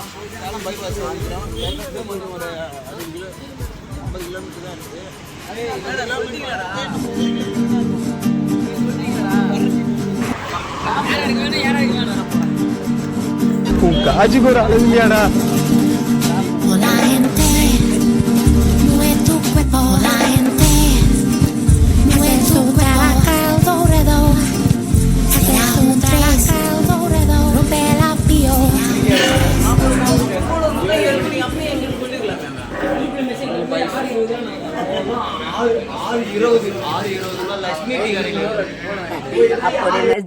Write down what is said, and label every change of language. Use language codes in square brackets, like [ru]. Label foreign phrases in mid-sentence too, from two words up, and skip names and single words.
[ta] சேலம் பைபாஸ் வாங்கிக்கிறோம். கொஞ்சம் ஒரு 50 கிலோமீட்டர் தான் இருக்குது. காஜுக்கு ஒரு அளவு இல்லையாடா. [es] La gente mueve tu cuerpo, la gente mueve tu cuerpo alrededor. Saca un tres alrededor, rompe la pio. [ta] 6:20 லட்சுமி டீ கடைக்கு